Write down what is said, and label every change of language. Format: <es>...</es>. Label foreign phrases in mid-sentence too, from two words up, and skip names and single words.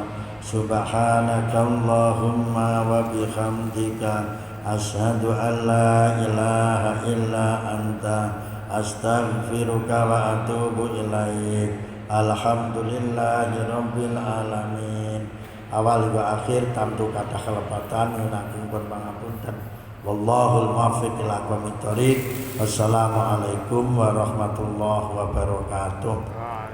<ar>سبحانك اللهم وبحمدك أشهد أن لا إله إلا أنت أستغفرك وأتوب إليك. الحمد لله رب العالمين.</ar> <jv>Awal wa akhir tamtu kata kelepatan menanggung pangapunten.</jv> <ar>والله الموفق إلى أقوم الطريق. والسلام عليكم ورحمة الله وبركاته.</ar>